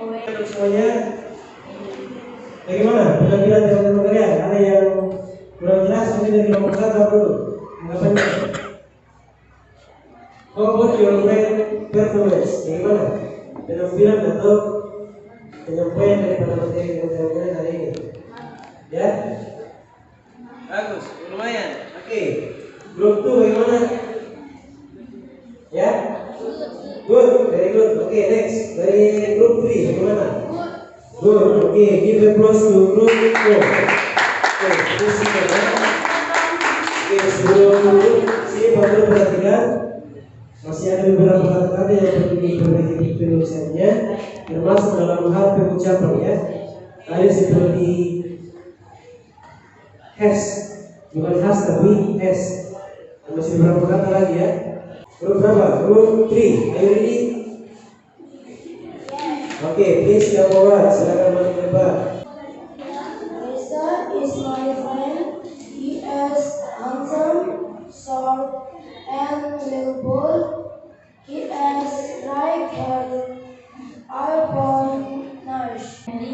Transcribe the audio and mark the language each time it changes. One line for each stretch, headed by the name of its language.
Indonesian: Untuk semuanya, bagaimana penampilan teman-teman kalian? Ada yang kurang jelas mungkin dari kelompok 1 dulu. Anggapannya.
English: How about your performance?
Indonesian: Bagaimana penampilan atau penyampaian daripada materi yang saya berikan hari ini? Ya, bagus, lumayan. Oke, grup 2 bagaimana?
English: Ya, good, very good.
Indonesian: Oke, next dari grup 3 bagaimana? Good.
English: Oke, give applause to group 4. Oke,
Indonesian: musik ya. Oke, sebelum sini perlu perhatikan masih ada beberapa kata-kata yang perlu diperbaiki penulisannya, termasuk dalam hal pengucapan ya. Ada seperti has, bukan has tapi has. Masih beberapa kata lagi ya. Grup berapa? Grup 3.
English: Are you ready? Oke, please come forward.
Indonesian: Silakan maju ke depan.
English: Lisa is my friend. He is handsome, short, and little bold. He has like an iPhone nurse.